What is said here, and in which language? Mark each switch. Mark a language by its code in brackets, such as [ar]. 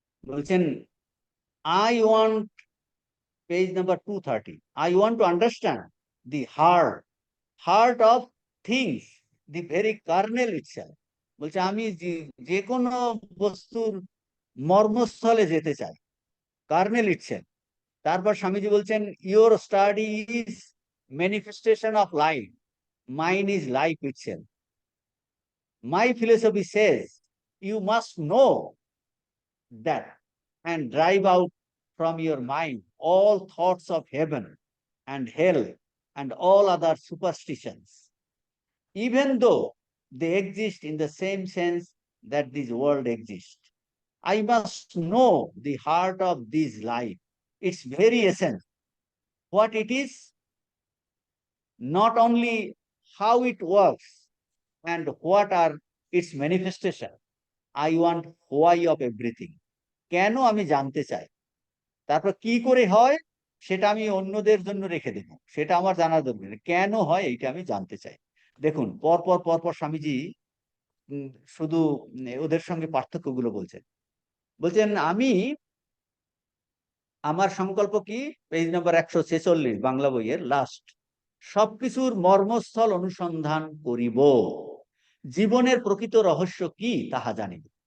[en] বলছেন, I want, page number 230, I want to understand the heart of things, the very kernel itself. [bn] বলছে আমি যে কোনো বস্তুর মর্মস্থলে যেতে চাই, [en] Kernel itself. [bn] তারপর স্বামীজি বলছেন, [en] Your study is manifestation of life, mine is life itself. My philosophy says you must know that and drive out from your mind all thoughts of heaven and hell and all other superstitions, even though they exist in the same sense that this world exists. I must know the heart of this life, its very essence, what it is, not only how it works and what are its manifestation. I want why of everything. [bn] কেন আমি জানতে চাই, তারপর কি করে হয় সেটা আমি অন্যদের জন্য রেখে দেব, সেটা আমার জানার দরকার নেই। কেন হয় এইটা আমি জানতে চাই। দেখুন পরপর পরপর স্বামীজি উম, শুধু ওদের সঙ্গে পার্থক্যগুলো বলছেন। বলছেন আমি, আমার সংকল্প কি, পেজ নাম্বার 146 বাংলা বইয়ের লাস্ট, সবকিছুর মর্মস্থল অনুসন্ধান করিব, জীবনের প্রকৃত রহস্য কি তাহা জানিব।